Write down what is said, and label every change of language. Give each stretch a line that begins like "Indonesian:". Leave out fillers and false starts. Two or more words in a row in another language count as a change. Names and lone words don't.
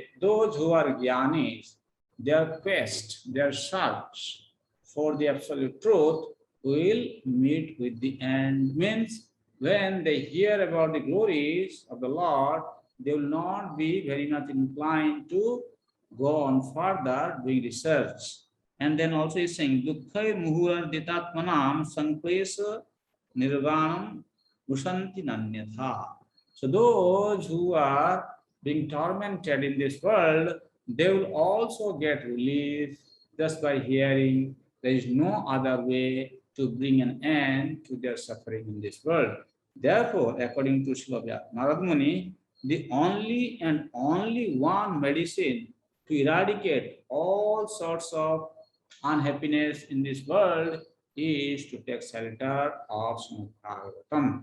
English: Those who are Jnanis, their quest, their search for the absolute truth will meet with the end. Means when they hear about the glories of the Lord, they will not be very much inclined to go on further doing research. And then also he's saying,
Sanskrit: Dukkha muhura ditatmanam sanklesa nirvanam ushanti nanyatha.
English: So those who are being tormented in this world, they will also get relief just by hearing. There is no other way to bring an end to their suffering in this world. Therefore, according to Srila Narad Muni, the only and only one medicine to eradicate all sorts of unhappiness in this world is to take shelter of Srimad Bhagavatam.